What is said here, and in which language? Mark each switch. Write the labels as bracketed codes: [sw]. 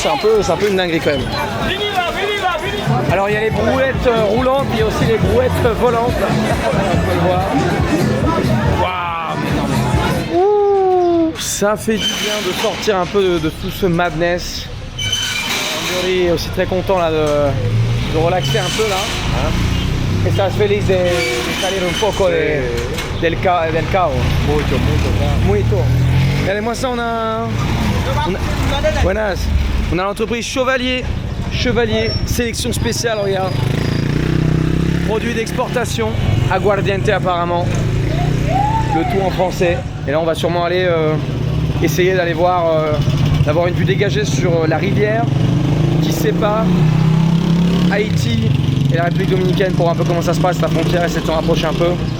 [fr] C'est un peu une dinguerie quand même. Alors, il y a les brouettes roulantes, il y a aussi les brouettes volantes. Là. On peut le voir. Waouh! Ça fait du bien de sortir un peu de tout ce madness. Andori est aussi très content là de relaxer un peu là. [es] Estás feliz de salir un poco del caos. Mucho. [fr] Regardez-moi ça, on a l'entreprise Chevalier, sélection spéciale, regarde. Produit d'exportation, aguardiente apparemment. Le tout en français. Et là on va sûrement aller essayer d'aller voir, d'avoir une vue dégagée sur la rivière qui sépare Haïti et la République Dominicaine pour voir un peu comment ça se passe, la frontière, essayer de s'en rapprocher un peu.